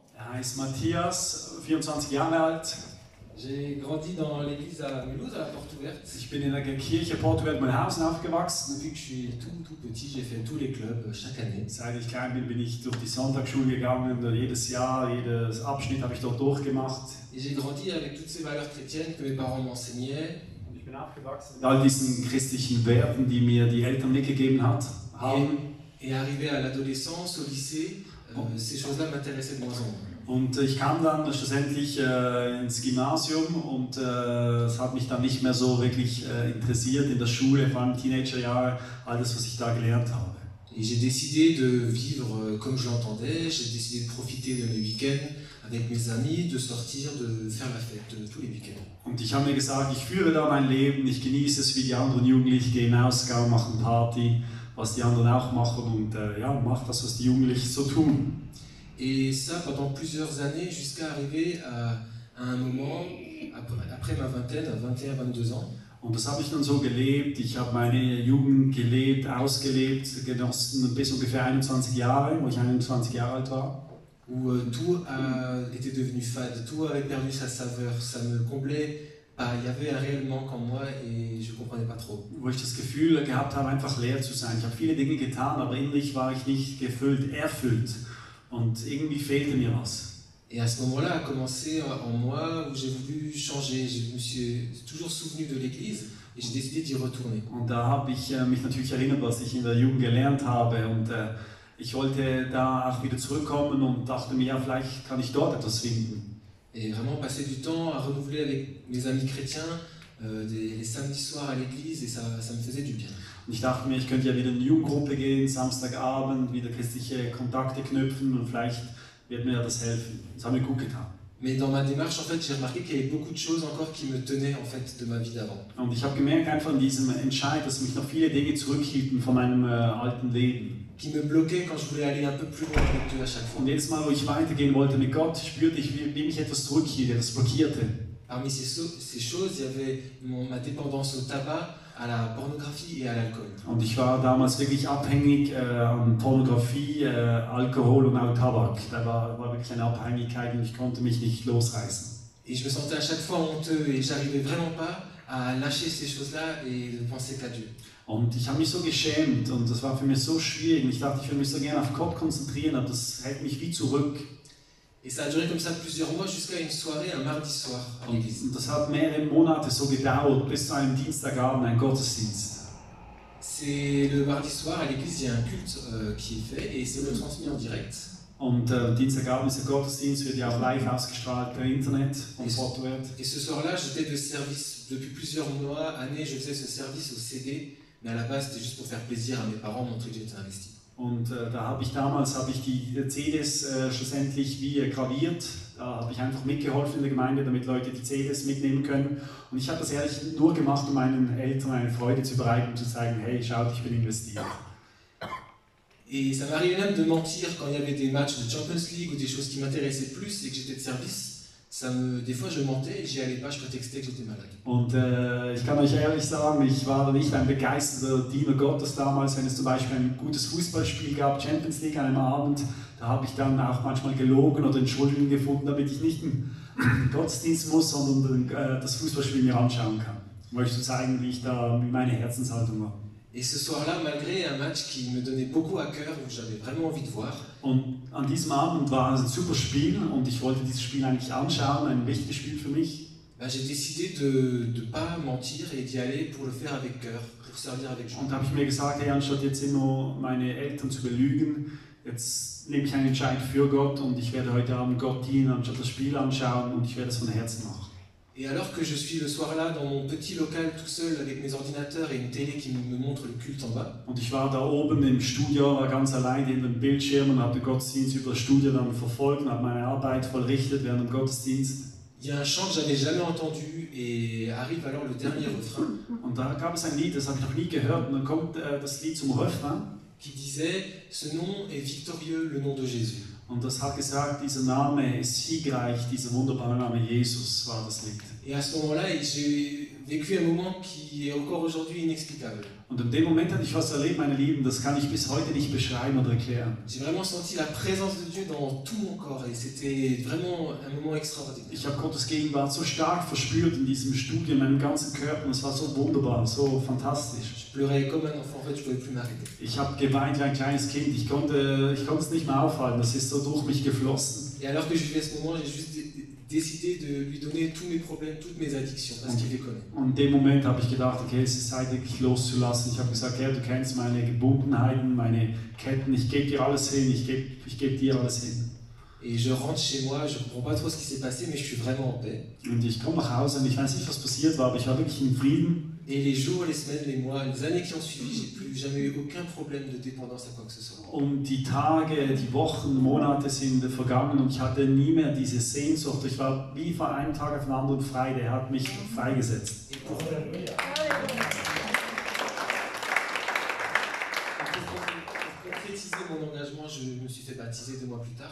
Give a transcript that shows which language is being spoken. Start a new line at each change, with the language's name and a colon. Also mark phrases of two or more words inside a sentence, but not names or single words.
German: heiße Matthias, 24 Jahre alt.
French: J'ai grandi dans l'église à Mulhouse, à la Porte Ouverte.
German: Ich bin in der Kirche Portugal-Mulhausen aufgewachsen.
French: Depuis que je suis tout petit, j'ai fait tous les clubs chaque année.
German: Seit ich klein bin, bin ich durch die Sonntagsschule gegangen. Jedes Jahr, jedes Abschnitt habe ich dort durchgemacht.
French: Et j'ai grandi avec toutes ces valeurs chrétiennes que mes parents m'enseignaient.
German: Ich bin aufgewachsen mit all diesen christlichen Werten, die mir die Eltern mitgegeben haben.
French: Et arrivé à l'adolescence, au lycée, ces choses-là m'intéressaient de moins en moins.
German: Und ich kam dann schlussendlich ins Gymnasium und es hat mich dann nicht mehr so wirklich interessiert in der Schule, vor allem Teenagerjahre, all das, was ich da gelernt habe.
French: Et j'ai décidé de vivre comme je l'entendais, j'ai décidé de profiter de mes week-ends avec mes amis, de sortir, de faire la fête tous les week-ends.
German: Und ich habe mir gesagt, ich führe da mein Leben, ich genieße es wie die anderen Jugendlichen, gehen Ausgang, machen Party, was die anderen auch machen und ja, mache das, was die Jugendlichen so tun.
French: Et ça pendant plusieurs années, jusqu'à arriver à un moment, après ma vingtaine, à 21, 22 ans.
German: Und das habe ich dann so gelebt, ich habe meine Jugend gelebt, ausgelebt, genossen bis ungefähr 21 Jahre, wo ich 21 Jahre alt war.
French: Où tout était devenu fade, tout avait perdu sa saveur, ça me comblait pas, il y avait un réel manque en moi et je comprenais pas trop.
German: Wo ich das Gefühl gehabt habe, einfach leer zu sein. Ich habe viele Dinge getan, aber innerlich war ich nicht gefüllt, erfüllt. Und irgendwie fehlte mir was.
French: Et à ce moment-là a commencé en moi où j'ai voulu changer. Je me suis toujours souvenu de l'église et j'ai décidé d'y retourner.
German: Und da habe ich mich natürlich erinnert, was ich in der Jugend gelernt habe. Und ich wollte da auch wieder zurückkommen und dachte mir, ja, vielleicht kann ich dort etwas finden.
French: Et vraiment passer du temps à renouveler avec mes amis chrétiens, les samedis soirs à l'église, et ça me faisait du bien.
German: Und ich dachte mir, ich könnte ja wieder in eine Jugendgruppe gehen, Samstagabend, wieder christliche Kontakte knüpfen und vielleicht wird mir das helfen. Das hat mir gut getan.
French: Mais dans ma démarche, en fait, j'ai remarqué qu'il y avait beaucoup de choses encore qui me tenaient en fait de ma vie d'avant.
German: Und ich habe gemerkt einfach in diesem Entscheid, dass mich noch viele Dinge zurückhielten von meinem alten Leben.
French: Qui me bloquaient quand je voulais aller un peu plus loin avec Dieu à chaque fois.
German: Und jedes Mal, wo ich weitergehen wollte mit Gott, spürte ich, wie mich etwas zurückhielt, etwas blockierte.
French: Parmi ces choses, il y avait ma dépendance au tabac, à la pornographie et à l'alcool.
German: Und ich war damals wirklich abhängig an Pornografie, Alkohol und auch Tabak. Da war wirklich eine Abhängigkeit und ich konnte mich nicht losreißen.
French: Et je me sentais à chaque fois honteux et j'arrivais vraiment pas à lâcher ces choses-là et de penser qu'à Dieu.
German: Und ich habe mich so geschämt und das war für mich so schwierig. Und ich dachte, ich würde mich so gerne auf Gott konzentrieren, aber das hält mich wie zurück.
French: Et ça a duré comme ça plusieurs mois jusqu'à une soirée, un mardi soir à l'église.
German: Und das hat mehrere Monate so gedauert, bis zu einem Dienstagabend, ein Gottesdienst.
French: C'est le mardi soir à l'église, il y a un culte qui est fait et c'est retransmis en direct.
German: Und Dienstagabend ist der Gottesdienst, wird ja auch live ausgestrahlt per Internet von Portwelt.
French: Et ce soir-là, j'étais de service depuis plusieurs mois, années, je faisais ce service au CD, mais à la base c'était juste pour faire plaisir à mes parents, montrer que j'étais investi.
German: Und damals habe ich die CDs schlussendlich wie graviert. Da habe ich einfach mitgeholfen in der Gemeinde, damit Leute die CDs mitnehmen können. Und ich habe das ehrlich nur gemacht, um meinen Eltern eine Freude zu bereiten und zu zeigen, hey, schaut, ich bin investiert.
French: Et ça m'arrivait même de mentir quand il y avait des matchs de Champions League ou des choses qui m'intéressaient plus et que j'étais de service. Des fois je mentais et j'y allais pas, je prétextais que j'étais malade.
German: Und ich kann euch ehrlich sagen, ich war nicht ein begeisterter Diener Gottes damals, wenn es zum Beispiel ein gutes Fußballspiel gab, Champions League an einem Abend, da habe ich dann auch manchmal gelogen oder Entschuldigungen gefunden, damit ich nicht in den Gottesdienst muss, sondern das Fußballspiel mir anschauen kann. Um euch zu zeigen, wie meine Herzenshaltung war.
French: Et ce soir-là, malgré un match qui me donnait beaucoup à cœur, où j'avais vraiment envie de voir.
German: Und an diesem Abend war es ein super Spiel und ich wollte dieses Spiel eigentlich anschauen, ein wichtiges Spiel für mich.
French: J'ai décidé de ne pas mentir et d'y aller pour le faire avec cœur, pour servir avec joie.
German: Und da habe ich mir gesagt, hey, anstatt jetzt immer meine Eltern zu belügen, jetzt nehme ich einen Entscheid für Gott und ich werde heute Abend Gott dienen, anstatt das Spiel anschauen und ich werde es von Herzen machen.
French: Et alors que je suis le soir-là dans mon petit local tout seul avec mes ordinateurs et une télé qui me montre le culte en bas.
German: Und ich war da oben im Studio, war ganz allein hinter dem Bildschirm und habe den Gottesdienst über das Studio dann verfolgt und habe meine Arbeit vollrichtet während dem Gottesdienst.
French: Il y a un chant que j'avais jamais entendu et arrive alors le dernier refrain.
German: Und da gab es ein Lied, das habe ich noch nie gehört und dann kommt das Lied zum Refrain.
French: Qui disait, ce nom est victorieux, le nom de Jésus.
German: Und das hat gesagt, dieser Name ist siegreich, dieser wunderbare Name Jesus war das Lied.
French: Et à ce moment-là, vécu un moment qui est encore aujourd'hui inexplicable.
German: Und in dem Moment hatte ich was erlebt, meine Lieben, das kann ich bis heute nicht beschreiben oder erklären.
French: J'ai vraiment senti la présence de Dieu dans tout mon corps et c'était vraiment un moment extraordinaire.
German: Ich habe Gottes Gegenwart so stark verspürt in diesem Studio, in meinem ganzen Körper und es war so wunderbar, so fantastisch.
French: Je pleurais comme un enfant, en fait, je pouvais plus m'arrêter.
German: Ich habe geweint wie ein kleines Kind, ich konnte es nicht mehr aufhalten, das ist so durch mich geflossen.
French: Et alors que je vivais ce moment, j'ai juste décidé de lui donner tous mes problèmes, toutes mes addictions, parce qu'il les connaît.
German: Und in dem Moment habe ich gedacht, okay, es ist Zeit, wirklich loszulassen. Ich habe gesagt, Herr, du kennst meine Gebundenheiten, meine Ketten, ich gebe dir alles hin, ich gebe dir alles hin.
French: Et je rentre chez moi, je ne comprends pas trop ce qui s'est passé, mais je suis vraiment en paix.
German: Und ich komme nach Hause und ich weiß nicht, was passiert war, aber ich war wirklich in Frieden.
French: Et les jours, les semaines, les mois, les années qui ont suivi, j'ai plus jamais eu aucun problème de dépendance à quoi que ce soit.
German: Und die Tage, die Wochen, Monate sind vergangen und ich hatte nie mehr diese Sehnsucht. Ich war wie von einem Tag auf den anderen frei. Der hat mich freigesetzt.
French: Et pour concrétiser mon engagement, je me suis fait baptiser 2 mois plus tard.